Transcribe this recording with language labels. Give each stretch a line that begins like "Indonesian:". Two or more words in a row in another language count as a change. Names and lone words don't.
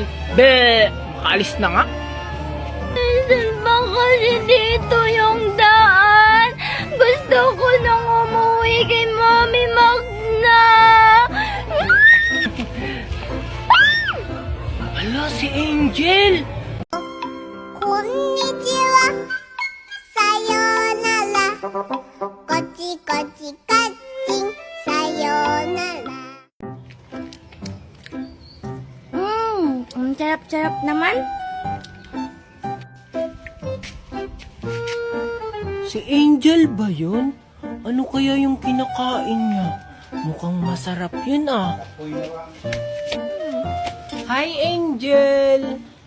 Filipino: Be, makaalis na nga. Saan ba kasi dito yung daan? Gusto ko nang umuwi kay Mami Magna! Hala, si Angel.
Japanese: こんにちは、さようなら、こっちこっちカチン、さようなら.
Filipino: Ang sarap-sarap naman. Si Angel ba yun? Ano kaya yung kinakain niya? Mukhang masarap yun ah. Hi, Angel!